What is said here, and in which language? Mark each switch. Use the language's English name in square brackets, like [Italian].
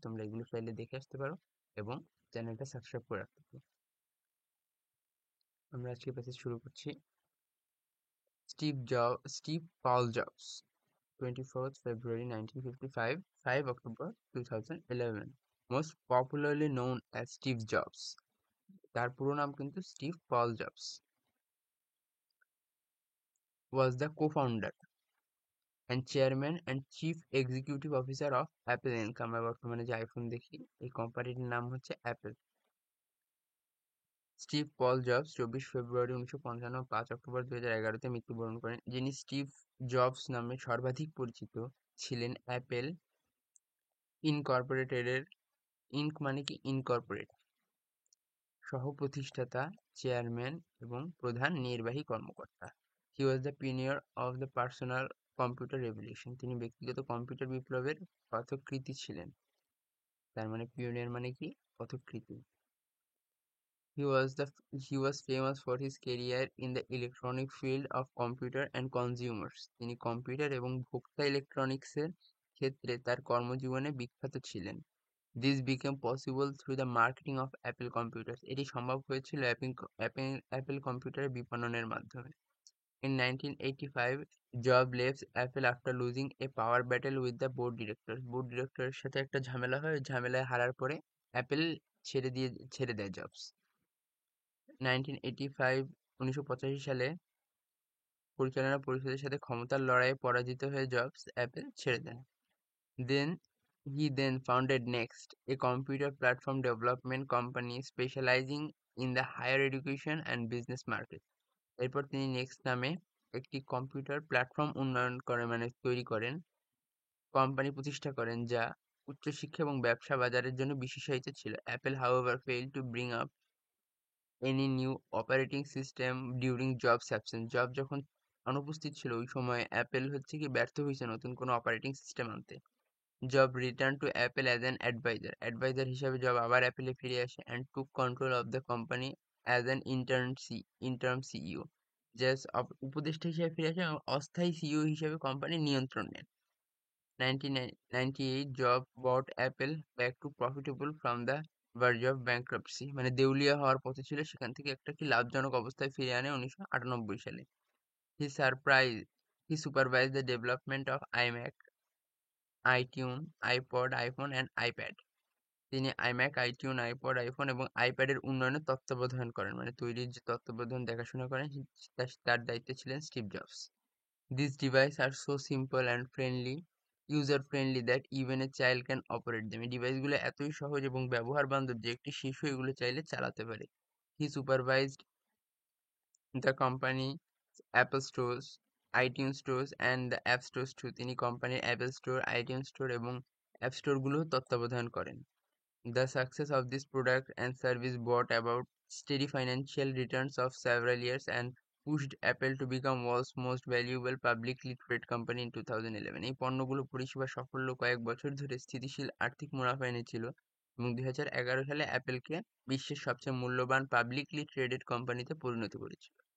[Bangla] তোমরা এগুলো চাইলে দেখে আসতে পারো এবং চ্যানেলটা সাবস্ক্রাইব করে রাখতে পারো। আমরা আজকে প্যাসেজ শুরু করছি। [English] Steve Paul Jobs, 24th February 1955, 5 October 2011. Most popularly known as Steve Jobs. [Bangla] তার পুরো নাম কিন্তু Steve Paul jobs. [English] Was the co-founder and chairman and chief executive officer of Apple Inc. [Bangla] আমরা বর্তমানে যে আইফোন দেখি, এই কোম্পানির নাম হচ্ছে অ্যাপেল। স্টিভ পল জবস 24 ফেব্রুয়ারি 1955, 5 অক্টোবর 2011-তে মৃত্যুবরণ করেন। যিনি স্টিভ জবস নামে সর্বাধিক পরিচিত ছিলেন অ্যাপেল ইনকর্পোরেটেডের, ইনক মানে কি ইনকর্পোরেট, সহ-প্রতিষ্ঠাতা, চেয়ারম্যান এবং প্রধান নির্বাহী কর্মকর্তা। [English] He was the pioneer of the personal computer revolution. [Bangla] তিনি ব্যক্তিগত কম্পিউটার বিপ্লবের পথকৃতী ছিলেন। তার মানে পিওনিয়ার মানে কি পথকৃতী। [English] He was the he was famous for his career in the electronic field of computer and consumers. [Bangla] তিনি কম্পিউটার এবং ভোক্তা ইলেকট্রনিক্সের ক্ষেত্রে তার কর্মজীবনে বিখ্যাত ছিলেন। [English] This became possible through the marketing of Apple computers. [Bangla] এটি সম্ভব হয়েছিল অ্যাপেল কম্পিউটারের বিপণনের মাধ্যমে। [English] In 1985, Jobs left Apple after losing a power battle with the board directors. [Bangla] Board ডিরেক্টরের সাথে একটা ঝামেলা হয়, ওই ঝামেলায় হারার পরে অ্যাপেল ছেড়ে দেয় জবস। 1985 সালে পরিচালনা পরিষদের সাথে ক্ষমতার লড়াইয়ে পরাজিত হয়ে জবস অ্যাপেল ছেড়ে দেন। [English] Then he founded Next, a computer platform development company specializing in the higher education and business market. [Bangla] এরপর তিনি নেক্সট নামে একটি কম্পিউটার প্ল্যাটফর্ম উন্নয়ন করেন, মানে তৈরি করেন, কোম্পানি প্রতিষ্ঠা করেন যা উচ্চশিক্ষা এবং ব্যবসা বাজারের জন্য বিশেষায়িত ছিল। [English] Apple however failed to bring up any new operating system during Jobs' absence. [Bangla] Job যখন অনুপস্থিত ছিল ওই সময় অ্যাপেল হচ্ছে কি ব্যর্থ হয়েছে নতুন কোনো অপারেটিং সিস্টেম আনতে। [English] Job return to Apple as an adviser. [Bangla] Adviser হিসাবে জব আবার অ্যাপেলে ফিরে আসে [English] And took control of the company as an interim CEO. [Bangla] Just উপদেষ্টা হিসেবে ফিরে আসে এবং অস্থায়ী সিইও হিসেবে কোম্পানি নিয়ন্ত্রণ নেন। 1998 [English] Job bought Apple back to profitable from the verge of bankruptcy, [Bangla] মানে দেউলিয়া হওয়ার পথে ছিল, সেখান থেকে একটা কি লাভজনক অবস্থায় ফিরে আনে 1998 সালে। [English] He surprise he supervise the development of iMac, iTune, iPod, iPhone and iPad. [Bangla] তিনি আইম্যাক, আইটিউন, আইপড, আইফোন এবং আইপ্যাডের উন্নয়নের তত্ত্বাবধান করেন, মানে তৈরির যে তত্ত্বাবধান দেখাশোনা করেন তার দায়িত্বে ছিলেন Steve jobs. [English] These devices are so simple and user friendly that even a child can operate them. [Bangla] এই ডিভাইসগুলো এতই সহজ এবং ব্যবহার বান্ধব যে একটি শিশু এগুলো চাইলে চালাতে পারে। [English] He supervised the company Apple Stores, iTunes Stores and the App Stores too. [Bangla] তিনি কোম্পানির অ্যাপেল স্টোর, আইটিউন স্টোর এবং অ্যাপ স্টোরগুলো তত্ত্বাবধান করেন। [English] The success of this product and service brought about steady financial returns of several years and pushed Apple to become world's most valuable publicly traded company in 2011. [Bangla] এই পণ্যগুলো পরিষেবা সাফল্য কয়েক বছর ধরে স্থিতিশীল আর্থিক মুনাফা এনেছিল এবং 2011 সালে অ্যাপেলকে বিশ্বের সবচেয়ে মূল্যবান পাবলিকলি ট্রেডেড কোম্পানিতে পরিণত করেছিল।